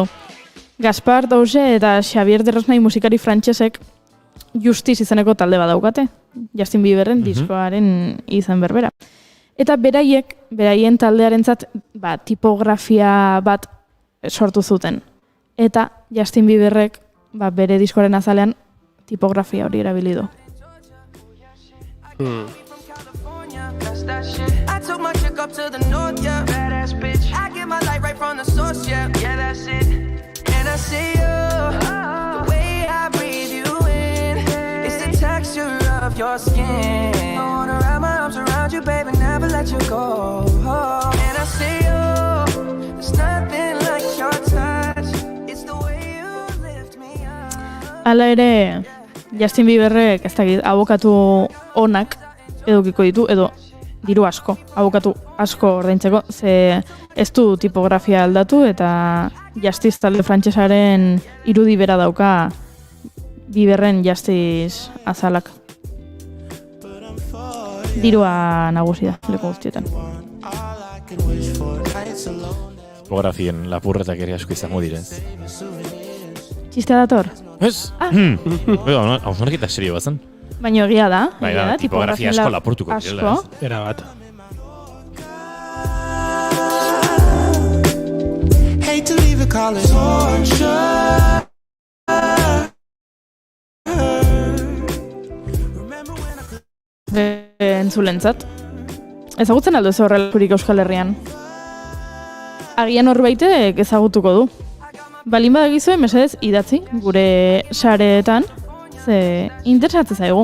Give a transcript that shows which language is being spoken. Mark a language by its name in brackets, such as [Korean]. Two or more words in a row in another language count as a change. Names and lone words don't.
[Basque] Gaspar Dauge eta Xavier Derosnay musikari frantsesek Justice izeneko talde bat daukate, Justin Bieberren diskoaren izan berbera. Eta beraien taldearentzat tipografia bat sortu zuten. Eta Justin Bieberrek bere diskoaren azalean tipografia hori erabili du. [English] I took my chick up to the north, yeah. Badass bitch. I get my light right from the source, yeah. Yeah, that's it. And I see you, the way I breathe you in. It's the texture of your skin. I wanna wrap my arms around you, baby, never let you go. And I see you, there's nothing like your touch. It's the way you lift me up. [Basque] Hala ere, Justin Bieberrek ez dakit abokatu onak edukiko ditu, edo diru asko, abokatu asko ordaintzeko, ze ez du tipografia aldatu eta Justice talde frantsesaren irudi bera dauka Bieberren Justice azalak. Dirua nagusi da, leku guztietan. Tipografien lapurretak ere asko izango direz. Txistea dator? Ez? Hausnarketa serio bazen. Baina egia da, tipografia asko lapurtuko direla. Era bat. [English] Hate to leave it, call it torture. [Basque] Entzulentzat. Ezagutzen aldo ez horrelakurik Euskal Herrian. Agian horbaitek ezagutuko du. Balin badagizue, mesedez, idatzi, gure sareetan, ze interesatzen zaigu.